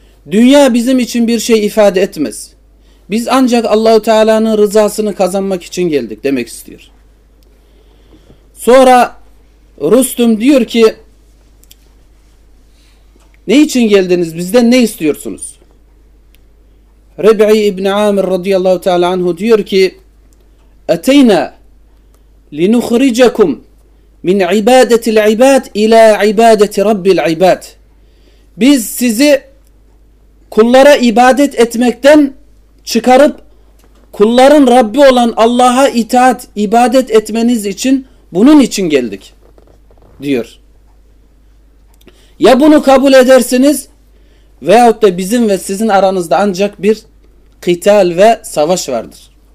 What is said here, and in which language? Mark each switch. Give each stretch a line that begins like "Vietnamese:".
Turkish: Dünya bizim için bir şey ifade etmez. Biz ancak Allah-u Teala'nın rızasını kazanmak için geldik demek istiyor. Sonra Rüstüm diyor ki ne için geldiniz? Bizden ne istiyorsunuz? Rabi'i İbni Amir radıyallahu teala anhu diyor ki
Arabic: اَتَيْنَا لِنُخْرِجَكُمْ مِنْ عِبَادَةِ الْعِبَادِ اِلَى عِبَادَةِ رَبِّ الْعِبَادِ.
Turkish: Biz sizi kullara ibadet etmekten çıkarıp kulların Rabbi olan Allah'a itaat, ibadet etmeniz için, bunun için geldik diyor. Ya bunu kabul edersiniz veyahut da bizim ve sizin aranızda ancak bir kıtal ve savaş vardır.